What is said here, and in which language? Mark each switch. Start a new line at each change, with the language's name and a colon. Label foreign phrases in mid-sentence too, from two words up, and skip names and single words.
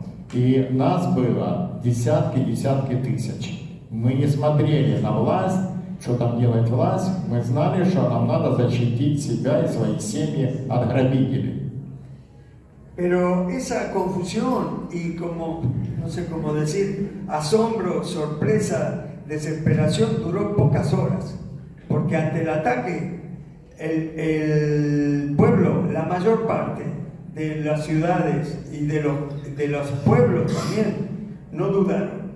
Russian: И нас было десятки тысяч. Мы не смотрели на власть, что там делает власть, мы знали, что нам надо защитить себя и свои семьи от грабителей.
Spanish: Pero esa confusión y como, no sé cómo decir, asombro, sorpresa, desesperación duró pocas horas, porque ante el ataque el pueblo, la mayor parte de las ciudades y de los pueblos también, no dudaron.